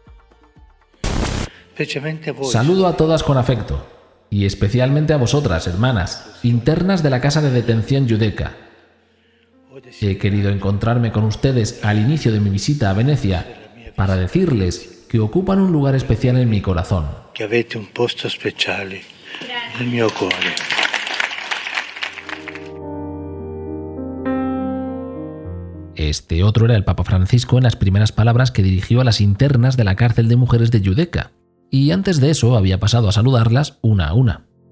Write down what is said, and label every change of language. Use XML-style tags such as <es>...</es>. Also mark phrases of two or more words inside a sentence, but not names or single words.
<es>Saludo a todas con afecto, y especialmente a vosotras, hermanas, internas de la casa de detención Giudecca. He querido encontrarme con ustedes al inicio de mi visita a Venecia para decirles que ocupan un lugar especial en mi corazón.</es> <it>Que avete un posto speciale nel mio cuore.</it> <es>Este otro era el Papa Francisco en las primeras palabras que dirigió a las internas de la cárcel de mujeres de Giudecca, y antes de eso había pasado a saludarlas una a una.</es>